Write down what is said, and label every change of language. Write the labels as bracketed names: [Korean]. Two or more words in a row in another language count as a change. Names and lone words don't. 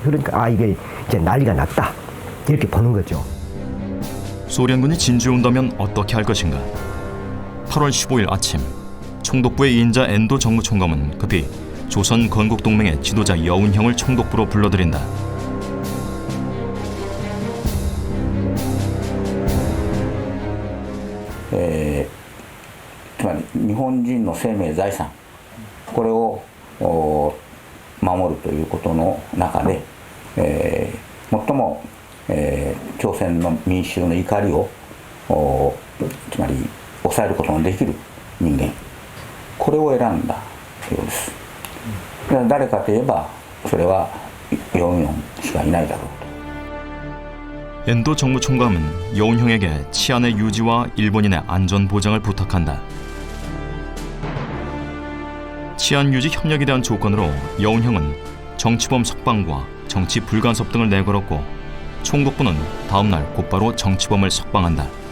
[Korean] 그러니까 이게 이제 난리가 났다 이렇게 보는 거죠. 소련군이 진주에 온다면 어떻게 할 것인가? 8월 15일 아침 총독부의 2인자 엔도 정무총감은 급히 조선 건국동맹의 지도자 여운형을 총독부로 불러들인다. [Japanese] つまり日本人の生命財産これを守るということの中で、最も、朝鮮の民衆の怒りをつまり抑えることのできる人間これを選んだようです。誰かといえばそれはヨンヨンしかいないだろうと。 [Korean] 엔도 정무총감은 여운형에게 치안의 유지와 일본인의 안전 보장을 부탁한다. 치안 유지 협력에 대한 조건으로 여운형은 정치범 석방과 정치 불간섭 등을 내걸었고, 총독부는 다음 날 곧바로 정치범을 석방한다.